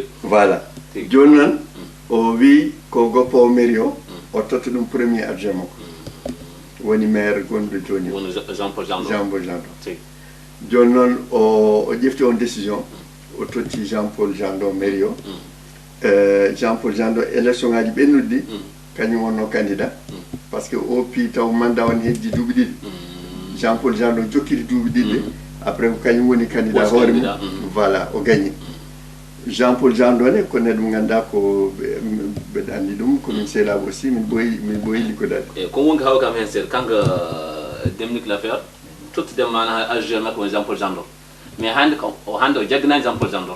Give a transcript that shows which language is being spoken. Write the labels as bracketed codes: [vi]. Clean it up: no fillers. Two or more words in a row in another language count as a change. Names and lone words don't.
[ff] voilà joni noon o wi ko goppowo mairie o totta ɗum [fr] premier adjoint [ff] makko woni maire gonɗo joni Jean Paul Jandon joni noon o ƴefti on décision o totti Jean Paul Jandon mairie o Jean Paul Jandon élection ngaji ɓennuɗi ɗi kañum wonno candidat [fr] par ce que [ff] o pi taw mandat on heddi duuɓi ɗiɗi Jean Paul Jandon jokkiri duuɓi ɗiɗi après ko kañum woni candidat hoore mum voilà o gagni Jean Paul Jandon ne ko neɗɗo mo ganduɗa ko mbeɗa andi ɗum komin sehlabo aussi min ɓooyi liggodade ko wonki haw kam hen seeɗa kanko Dominique Laffaire tottudema mana adjoint makko woni Jean Paul Jandon mais hande o jagganani Jean Paul Jandon